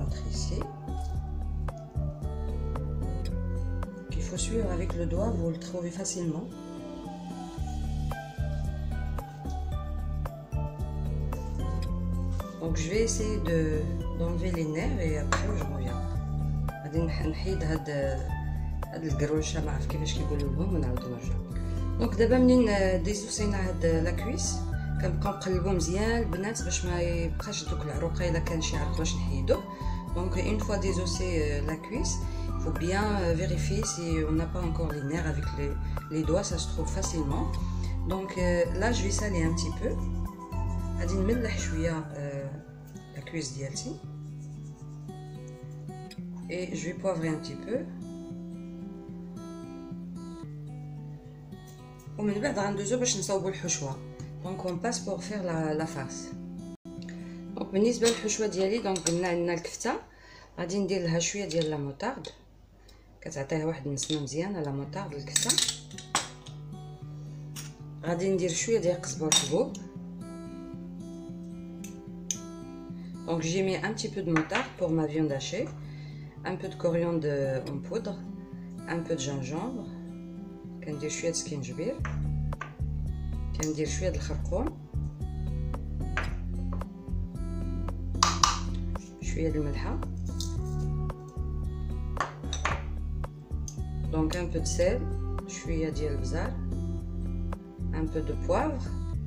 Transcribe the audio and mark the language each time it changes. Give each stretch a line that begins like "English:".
French: Ici qu'il faut suivre avec le doigt, vous le trouvez facilement. Donc je vais essayer d'enlever les nerfs et après je reviens.
Arabic: غادي نحيد هاد القروشه، ما عرف كيفاش كيقولوا لهم، ونعاود نرجع. دونك دابا منين ديزوسينا هاد لاكويس كنبقاو نقلبو مزيان البنات باش ما يبقاش دوك العروقه الا كان شي عرق باش نحيدوه.
French: Donc une fois désossé la cuisse, il faut bien vérifier si on n'a pas encore les nerfs avec les doigts, ça se trouve facilement. Donc là je vais saler un petit peu.
Arabic: غادي نملح شويه
French: la cuisse
Arabic: ديالتي.
French: Et je vais poivrer un petit peu.
Arabic: ومن بعد غندوزو باش نصاوبو الحشوه.
French: Donc on passe pour faire la farce.
Arabic: دونك بالنسبه للحشوه ديالي، دونك قلنا عندنا الكفته، غادي ندير لها شويه ديال لا موطارد، كتعطيها واحد النسمه مزيانه لا موطارد الكفته. غادي ندير شويه ديال قزبر حبوب.
French: دونك j'ai mis un petit peu de moutarde pour ma viande hachée, un peu de coriandre en poudre, un peu de gingembre،
Arabic: كندير شويه د سكينجبير، كندير شويه د الخرقوم، شويه د الملحه،
French: donc un peu de sel،
Arabic: شويه ديال البزار،
French: un peu de poivre.